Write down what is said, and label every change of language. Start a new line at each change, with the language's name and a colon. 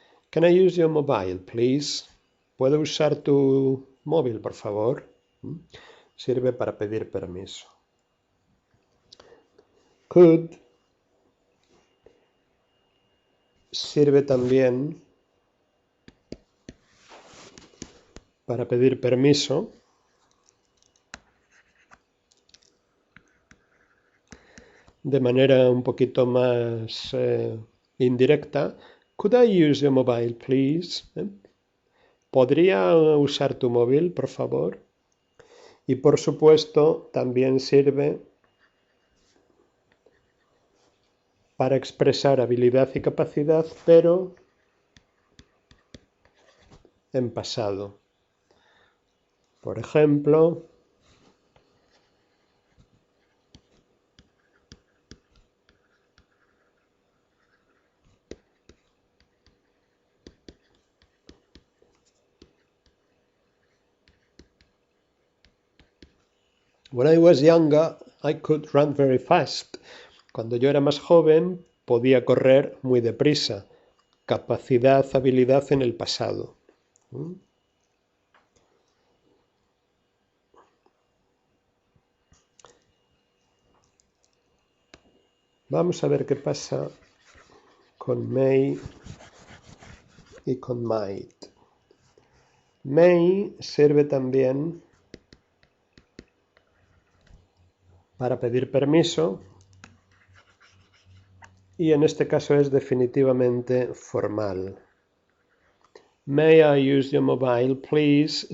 English: Can I use your mobile, please?
Spanish: ¿Puedo usar tu móvil, por favor? Sirve para pedir permiso. Could sirve también para pedir permiso de manera un poquito más indirecta.
English: Could I use your mobile, please?
Spanish: ¿Podría usar tu móvil, por favor? Y por supuesto, también sirve para expresar habilidad y capacidad, pero en pasado. Por ejemplo,
English: when I was younger, I could run very fast.
Spanish: Cuando yo era más joven, podía correr muy deprisa. Capacidad, habilidad en el pasado. Vamos a ver qué pasa con may y con might. May sirve también para pedir permiso y en este caso es definitivamente formal.
English: May I use your mobile, please?